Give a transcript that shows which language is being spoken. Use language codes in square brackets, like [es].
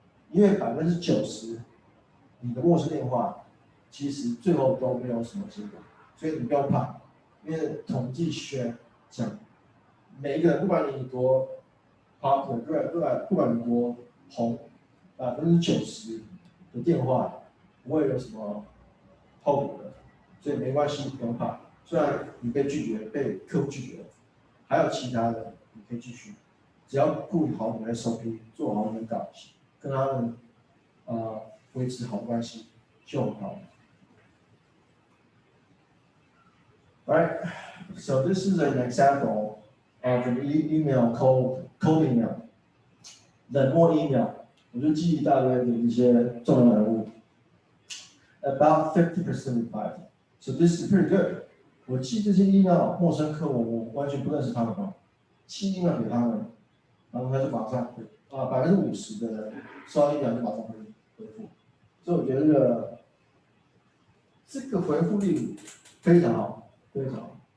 [zh] 因为90%你的陌生电话，其实最后都没有什么结果，所以你不要怕，因为统计学讲，每一个人不管你多 popular， 不管你多红，90%的电话不会有什么后果的，所以没关系，不用怕。虽然你被拒绝，被客户拒绝了，还有其他的你可以继续，只要顾好你的 SOP， 做好你的稿，跟他们维持好关系就很好。 [en] Alright, so this is an example of an email cold email. [zh] 冷漠 email， 我就记一大堆的一些重要人物。 [en] About 50% replied. So this is pretty good. [zh] 我寄这些 email 陌生客户，我完全不认识他们嘛，寄 email 给他们，然后他就马上回，50%的人收到 email 就马上回复，所以我觉得这个回复率非常好，非常好。